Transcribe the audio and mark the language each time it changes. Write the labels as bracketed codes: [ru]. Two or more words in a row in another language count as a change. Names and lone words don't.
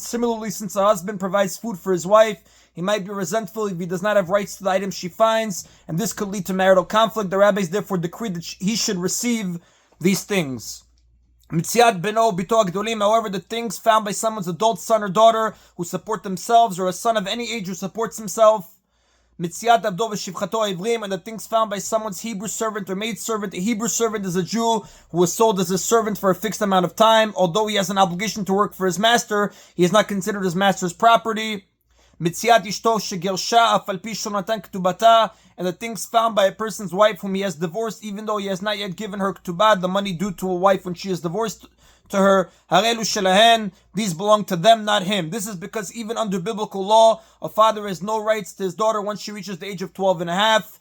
[en] Similarly, since a husband provides food for his wife, he might be resentful if he does not have rights to the items she finds, and this could lead to marital conflict. The rabbis therefore decreed that he should receive these things. [he] מציאת בנו ובתו הגדולים. [en] However, the things found by someone's adult son or daughter who support themselves, or a son of any age who supports himself, [he] מציאת עבדו ושפחתו העבריים, [en] and the things found by someone's Hebrew servant or maid servant. A Hebrew servant is a Jew who was sold as a servant for a fixed amount of time. Although he has an obligation to work for his master, he is not considered his master's property. [he] מציאת אשתו שגירשה אף על פי שנתן כתובתה, [en] and the things found by a person's wife whom he has divorced, even though he has not yet given her ktubah, the money due to a wife when she is divorced to her, [he] הרי אלו שלהן, [en] these belong to them, not him. This is because even under biblical law, a father has no rights to his daughter once she reaches the age of 12 and a half.